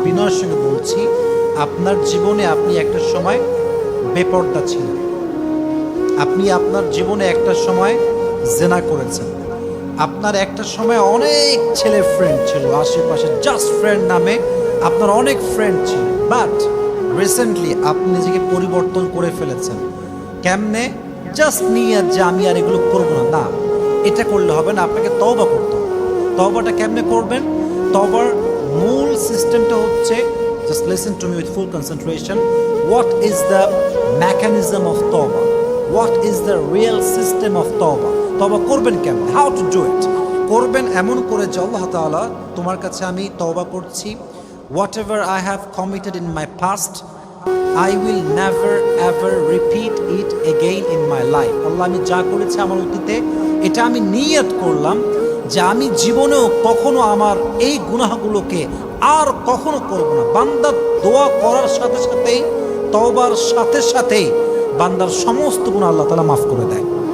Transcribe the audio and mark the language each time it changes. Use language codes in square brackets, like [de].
[bn] বিনয়ের সঙ্গে বলছি, আপনার জীবনে আপনি একটা সময় বেপরদা ছিলেন, আপনি আপনার জীবনে একটা সময় জেনা করেছেন, আপনার একটা সময় অনেক ছেলে ফ্রেন্ড ছিল আশেপাশে, জাস্ট ফ্রেন্ড নামে আপনার অনেক ফ্রেন্ড ছিল, বাট রিসেন্টলি আপনি নিজেকে পরিবর্তন করে ফেলেছেন। কেমনে? জাস্ট নিয়ে যে আমি আর এগুলো করবো না, না, এটা করলে হবে না, আপনাকে তওবা করতে হবে। তওবাটা কেমনে করবেন? তওবার মূল সিস্টেমটা হচ্ছে, [en] just listen to me with full concentration. What is the mechanism of tawbah? What is the real system of tawbah? [bn] তওবা করবেন কেমন? [en] How to do it? [bn] করবেন এমন করে যে আল্লাহ তাআলা, তোমার কাছে আমি তওবা করছি, [en] whatever I have committed in my past, I will never ever repeat it again in my life. [bn] আল্লাহ, আমি যা করেছি আমার অতীতে, এটা আমি নিয়ত করলাম যে আমি জীবনেও কখনো আমার এই গুনাহগুলোকে আর কখনো করব না। বান্দার দোয়া করার সাথে সাথেই, তওবার সাথে সাথেই বান্দার সমস্ত গুনাহ আল্লাহ তাআলা মাফ করে দেয়।